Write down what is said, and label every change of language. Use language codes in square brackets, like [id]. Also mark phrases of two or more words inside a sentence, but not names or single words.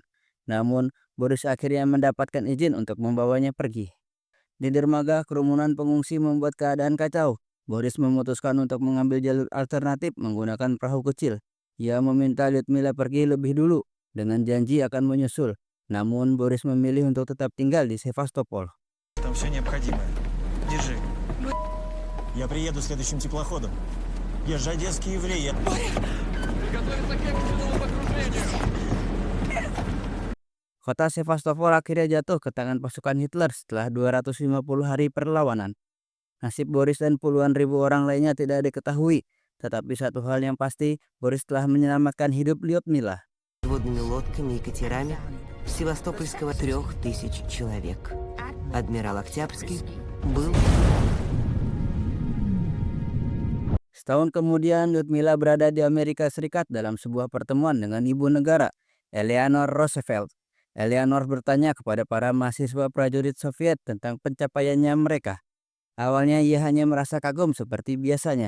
[id] Namun Boris akhirnya mendapatkan izin untuk membawanya pergi. Di dermaga, kerumunan pengungsi membuat keadaan kacau. Boris memutuskan untuk mengambil jalur alternatif menggunakan perahu kecil. Ia meminta Lyudmila pergi lebih dulu dengan janji akan menyusul. Namun Boris memilih untuk tetap tinggal di Sevastopol. [ru] Там все необходимое. Держи. Я приеду следующим теплоходом. Я же одесский еврей. [id] Kota Sevastopol akhirnya jatuh ke tangan pasukan Hitler setelah 250 hari perlawanan. Nasib Boris dan puluhan ribu orang lainnya tidak diketahui, tetapi satu hal yang pasti, Boris telah menyelamatkan hidup Lyudmila. [ru] Подводными лодками и катерами в Севастопольского 3000 человек. Адмирал Октябрьский был... [id] Setahun kemudian, Lyudmila berada di Amerika Serikat dalam sebuah pertemuan dengan ibu negara, Eleanor Roosevelt. Eleanor bertanya kepada para mahasiswa prajurit Soviet tentang pencapaiannya mereka. Awalnya ia hanya merasa kagum seperti biasanya.